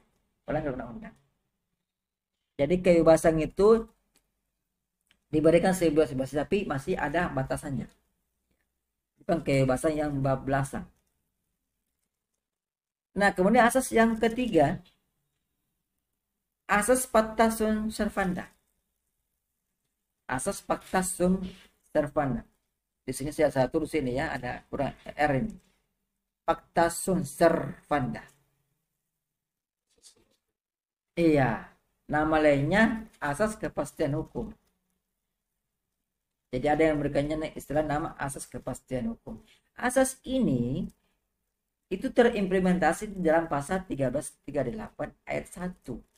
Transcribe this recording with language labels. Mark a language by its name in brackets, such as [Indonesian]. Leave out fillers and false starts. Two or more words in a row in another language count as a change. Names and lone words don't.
[Indonesian] Melanggar undang-undang. Jadi kebebasan itu diberikan sebebas-bebas, tapi masih ada batasannya. Bukan kebebasan yang bablasan. Nah, kemudian asas yang ketiga, asas [Latin] pacta sunt servanda. Asas pacta sunt servanda. [Indonesian] Di sini saya tulis ini, ya, ada kurang R ini. [Latin] Pacta sunt servanda. [Indonesian] Iya, Nama lainnya asas kepastian hukum. Jadi ada yang memberikannya istilah nama asas kepastian hukum. Asas ini itu terimplementasi di dalam pasal 1338 ayat 1.